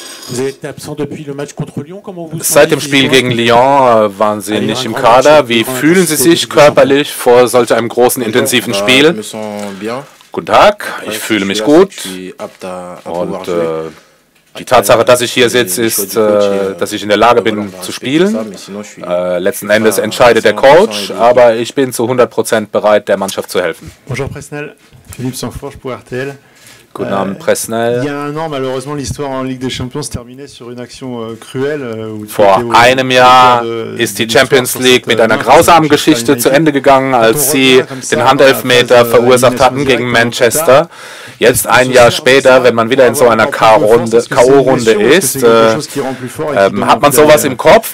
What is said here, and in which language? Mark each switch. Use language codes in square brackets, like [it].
[fr] Vous avez été absent depuis le match contre Lyon. Comment vous [de] Seit dem Spiel gegen Lyon waren Sie nicht im Kader. Wie fühlen Sie sich körperlich vor solch einem großen, intensiven Spiel? Guten Tag, ich fühle mich gut. Und die Tatsache, dass ich hier sitze, ist, dass ich in der Lage bin zu spielen. Letzten Endes entscheidet der Coach, aber ich bin zu 100% bereit, der Mannschaft zu helfen. [fr] Bonjour Presnel, Philippe Sanforge pour RTL. [de] Guten Abend, Presnel. [fr] Il y a un an, malheureusement, l'histoire en Ligue des Champions se terminait sur une action cruelle. [de] Vor einem Jahr ist die Champions League mit einer grausamen Geschichte zu Ende gegangen, als sie den Handelfmeter verursacht hatten gegen Manchester. Jetzt, ein Jahr später, wenn man wieder in so einer K.O.-Runde ist, hat man sowas im Kopf?